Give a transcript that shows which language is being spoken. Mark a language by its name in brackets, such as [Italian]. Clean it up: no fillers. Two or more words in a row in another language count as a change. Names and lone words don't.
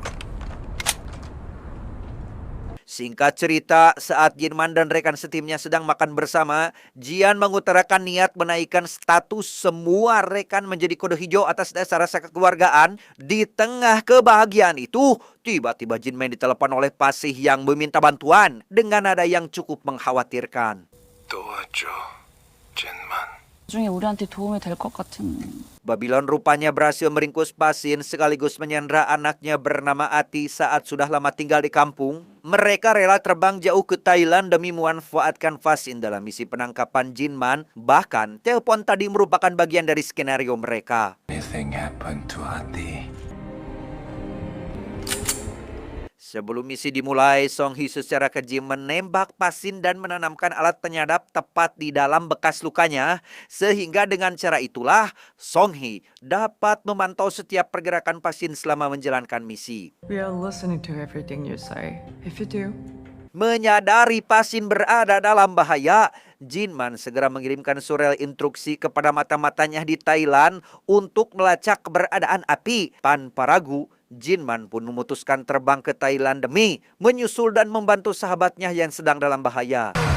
[Indonesian] Singkat cerita, saat Jinman dan rekan setimnya sedang makan bersama, Jian mengutarakan niat menaikkan status semua rekan menjadi kode hijau atas dasar rasa kekeluargaan. Di tengah kebahagiaan itu, tiba-tiba Jinman ditelepon oleh Pasih yang meminta bantuan dengan nada yang cukup mengkhawatirkan. [Korean] 도와줘, 젠만. 나중에 우리한테 도움이 될 것 같은. [Indonesian] Babylon rupanya berhasil meringkus Pasin sekaligus menyandra anaknya bernama Ati saat sudah lama tinggal di kampung. Mereka rela terbang jauh ke Thailand demi memanfaatkan Pasin dalam misi penangkapan Jinman. Bahkan, telepon tadi merupakan bagian dari skenario mereka. [English] Anything happened to Ati? [Indonesian] Sebelum misi dimulai, Song Hee secara keji menembak Pasin dan menanamkan alat penyadap tepat di dalam bekas lukanya. Sehingga dengan cara itulah, Song Hee dapat memantau setiap pergerakan Pasin selama menjalankan misi. [English] We are listening to everything you say. If you do, [Indonesian] Menyadari Pasin berada dalam bahaya, Jinman segera mengirimkan surel instruksi kepada mata-matanya di Thailand untuk melacak keberadaan api. Tanpa ragu, Jinman pun memutuskan terbang ke Thailand demi menyusul dan membantu sahabatnya yang sedang dalam bahaya.